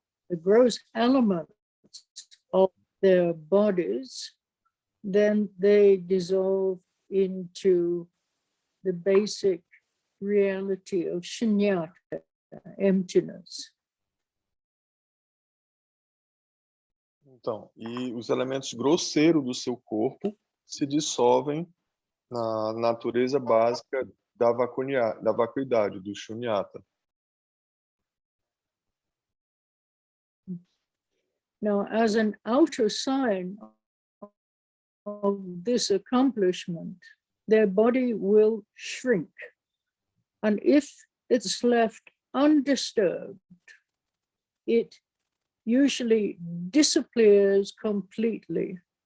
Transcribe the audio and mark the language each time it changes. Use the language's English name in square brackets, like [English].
[English] the gross elements of their bodies, then they dissolve into the basic reality of shunyata, emptiness. [Portuguese] Então, e os elementos grosseiros do seu corpo se dissolvem na natureza básica da vacuidade, do shunyata. [English] Now, as an outer sign of this accomplishment, their body will shrink. And if it's left undisturbed, it usually disappears completely.